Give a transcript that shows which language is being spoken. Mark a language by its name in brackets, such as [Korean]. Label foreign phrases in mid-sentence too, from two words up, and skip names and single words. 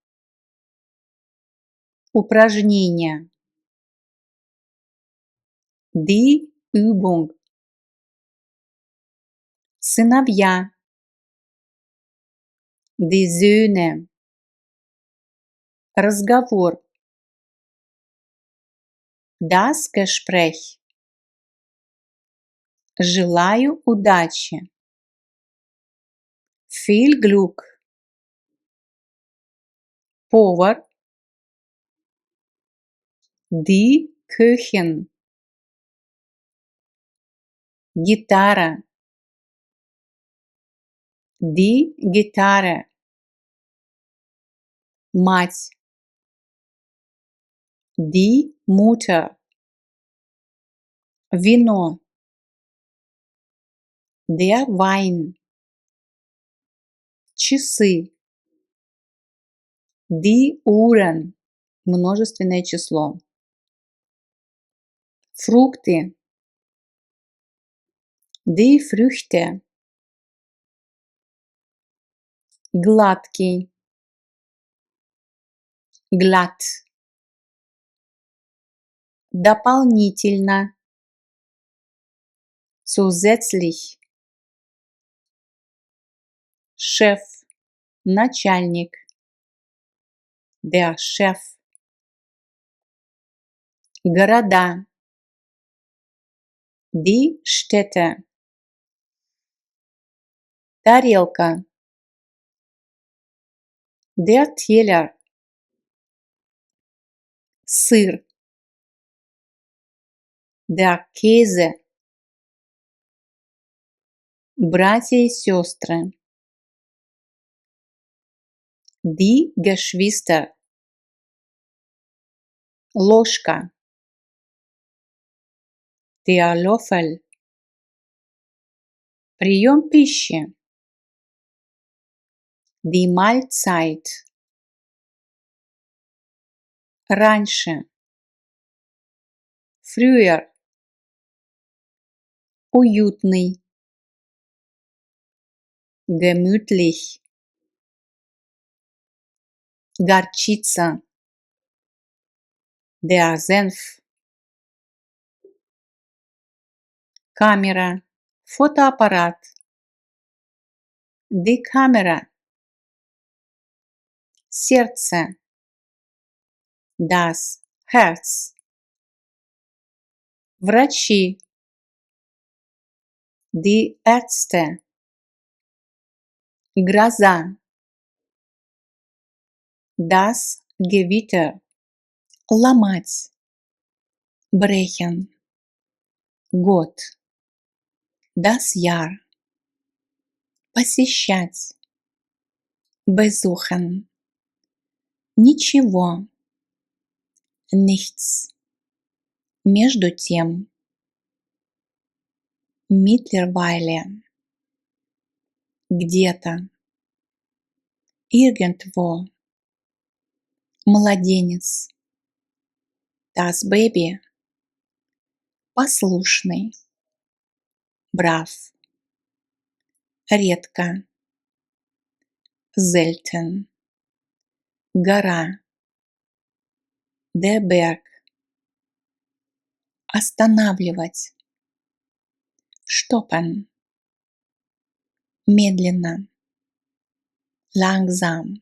[German] Упражнение. Die Übung. Сыновья. Die Söhne. Разговор. Das Gespräch. [Russian] Желаю удачи. [German] Viel Glück. Повар. Die Köchin. [Russian] Гитара. [German] Die Gitarre. Мать. Die Mutter. Вино. Der Wein. Часы. Die Uhren. [Russian] Множественное число. Фрукты. [German] Die Früchte. [Russian] Гладкий. [German] Glatt. Дополнительно. Zusätzlich. Шеф. [Russian] Начальник. [German] Der Chef. Города. Die Städte. Тарелка. Der Teller. Сыр. Der Käse. [Russian] Братья и сестры. [German] Die Geschwister. Ложка. Der Löffel. [Russian] Прием пищи. [German] Die Mahlzeit. [Russian] Раньше. [German] Früher. Уютный. Gemütlich. Горчица. Der Senf. [Russian] Камера. Фотоаппарат. [German] Die Kamera. Сердце. Das Herz. Врачи. Die Ärzte. Гроза. Das Gewitter. Ломать. Brechen. Год. Das Jahr. Посещать. Besuchen. Ничего. Nichts. Между тем. Mittlerweile. Где-то. Irgendwo. Младенец. Das Baby. Послушный. Brav. [Russian] Редко. [German] Selten. Гора. Der Berg. Останавливать. Stoppen. Медленно. Langsam.